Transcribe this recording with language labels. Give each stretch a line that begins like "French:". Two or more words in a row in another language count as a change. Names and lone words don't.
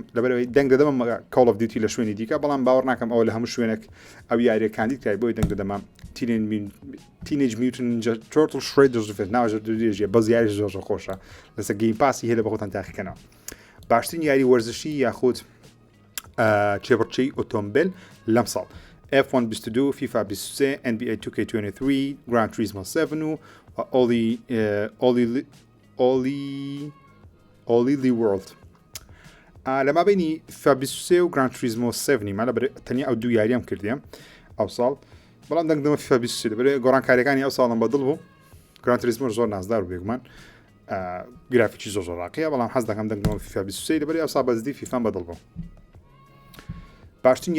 Central Kurdish: لەبەرەوەی دەنگ دەدەمە Call of Duty لە شوێنی دیکە بەڵام باوەڕ ناکەم ئەوە لە هەموو شوێنێک ئەو یاریەکانی کای بۆی دەنگ دەدەمە Teenage Mutant Ninja Turtles Shredder's Revenge ناوەژە درێژیە بەز یاریش زۆر خۆشە لەسەر گەیم پاسی هەیە لە بە خۆتان تاقیکەنەوە باشترین یاری وەرزشی یاخود چێبڕچەی ئۆتۆمبیل لەم ساڵ F1 22 FIFA 23 NBA 2K23 Gran Turismo 7 و Ollie World لەما بینی FIFA 23 و Gran Turismo 7 ما لەبەر تەنیا ئەو دوو یاریام کردیە ئەو ساڵ بەڵام دەنگ دەمە FIFA 23 لەبەر گۆڕانکاریەکانی ئەو ساڵم بەدڵ بوو Gran Turismo زۆر نازدار و بێگومان گرافیکی زۆر ڕاقیە بەڵام حەز دەکەم دەنگ دەمە FIFA 23 لەبەر ئەو ساڵ بەزدی فیفام بەدڵ بوو باشترین